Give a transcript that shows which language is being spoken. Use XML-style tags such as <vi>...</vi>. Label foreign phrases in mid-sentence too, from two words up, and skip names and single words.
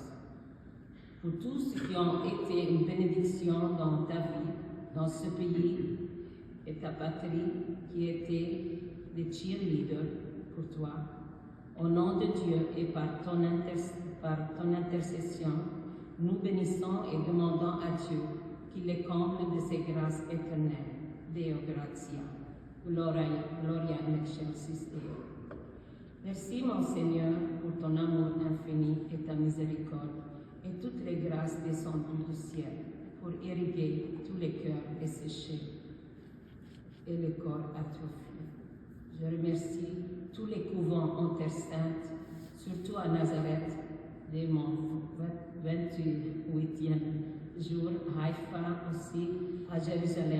<fr>Pour tous ceux qui ont été une bénédiction dans ta vie, dans ce pays et ta patrie, qui étaient des cheerleaders pour toi, au nom de Dieu et par ton intercession, nous bénissons et demandons à Dieu qu'il les comble de ses grâces éternelles.</fr> <la>Deo gratia. Gloria in excelsis Deo.</la> <fr>Merci, mon Seigneur, pour ton amour infini et ta miséricorde, et toutes les grâces descendues du ciel pour irriguer tous les cœurs desséchés et les corps atrophiés. Je remercie tous les couvents en Terre Sainte, surtout à Nazareth, dès mon 28e jour, Haïfa aussi, à Jérusalem.</fr>